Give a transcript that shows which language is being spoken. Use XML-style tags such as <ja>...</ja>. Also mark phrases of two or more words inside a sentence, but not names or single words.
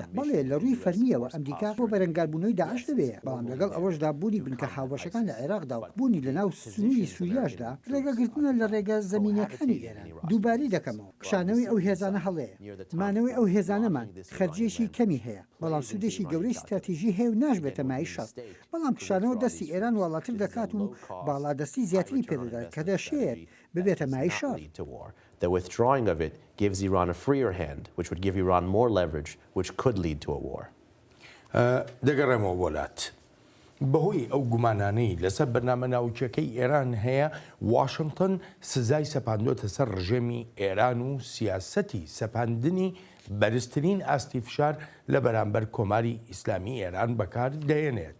<ckb>بەڵێ لە ڕووی فەرمیەوە ئەمریکا بۆ بەرەنگاربوونەوەی داعش دەبێت، بەڵام لەگەڵ ئەوەشدا بوونی بنکە هاوبەشەکان لە عێراقدا و بوونی لە ناو سنووری سووریاشدا ڕێگەگرتنە لە ڕێگە زەمینیەکانی ئێران. دووبارەی دەکەمەوە کشانەوەی ئەو هێزانە هەڵەیە، مانەوەی ئەو هێزانەمان خەرجێشی کەمی هەیە، بەڵام سوودێکی گەورەی استراتیژی هەیە و ناشبێتە مای شەڕ. بەڵام کشانەوە دەستی ئێران واڵاتر دەکات و باڵادەستی زیاتری پێدەدات کە دەشێت ببێتە مای شەڕ.</ckb> <en>The withdrawing of it gives Iran a freer hand, which would give Iran more leverage, which could lead to a war.</en> <ckb>دەگەڕێمەوە وڵات. بەهۆی ئەو گومانانەی لەسەر بەرنامە ناوچەکەی ئێران هەیە، واشنگتن سزای سەپاندۆتە سەر ڕژێمی ئێران و سیاسەتی سەپاندنی بەرزترین ئاستی فشار لە بەرامبەر کۆماری ئیسلامی ئێران بەکار دەێنێت.</ckb>